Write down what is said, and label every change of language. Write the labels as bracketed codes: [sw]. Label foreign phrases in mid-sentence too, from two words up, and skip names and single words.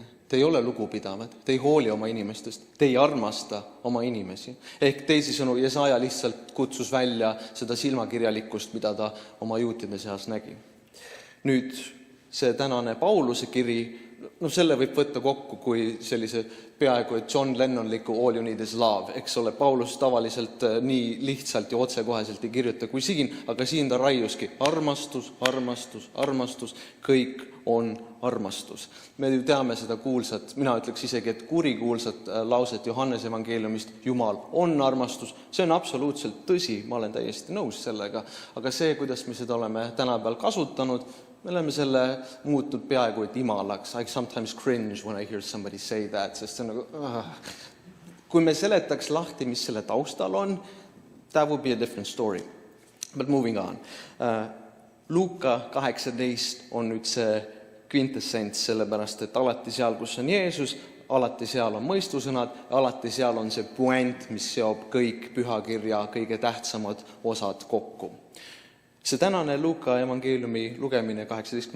[et] Te ei ole lugupidavad, te ei hooli oma inimestest, te ei armasta oma inimesi. Ehk teisisõnu, Jesaja lihtsalt kutsus välja seda silmakirjalikkust, mida ta oma juutide seas nägi. Nüüd see tänane Pauluse kiri selle võib võtta kokku kui sellise peaaegu et John Lennonliku All you need is love, eks ole, Paulus tavaliselt nii lihtsalt ja otsekoheselt ei kirjuta kui siin, aga siin ta raiuski armastus, armastus, armastus, kõik on armastus. Me ju teame seda kuulsat, mina ütleks isegi, et kurikuulsat lauset Johannese evangeeliumist, Jumal on armastus, see on absoluutselt tõsi, ma olen täiesti nõus sellega, aga see, kuidas me seda oleme tänapäeval kasutanud, me oleme selle muutnud peaaegu et imalaks. [en] I sometimes cringe when I hear somebody say that, [et] sest see on nagu... Kui me seletaks lahti, mis selle taustal on, [en] that would be a different story. But moving on. [et] Luuka 18 on nüüd see quintessents, sellepärast, et alati seal, kus on Jeesus, alati seal on mõistusõnad, alati seal on see puent, mis seob kõik pühakirja kõige tähtsamad osad kokku. See tänane Luuka evangeeliumi lugemine 18.